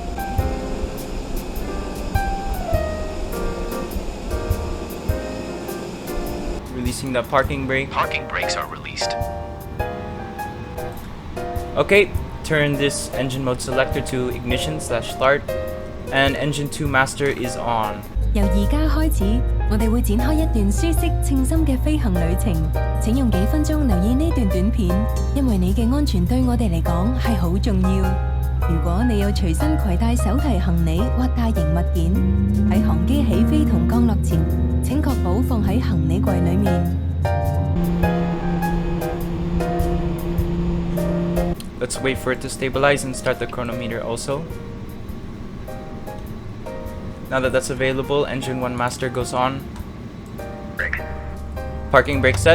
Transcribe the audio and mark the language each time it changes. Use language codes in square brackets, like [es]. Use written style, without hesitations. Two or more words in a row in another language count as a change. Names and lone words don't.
[en] Releasing the parking brake. Parking brakes are released. Okay, turn this engine mode selector to ignition/start, and engine 2 master is on. [yue] 由而家開始，我哋會展開一段舒適稱心嘅飛行旅程。請用幾分鐘留意呢段短片，因為你嘅安全對我哋嚟講係好重要。如果你有隨身攜帶手提行李或大型物件，喺航機起飛同降落前，請確保放喺行李櫃裡面。 [en] Let's wait for it to stabilize and start the chronometer also. Now that that's available, engine 1 master goes on. Brake. Parking brake set.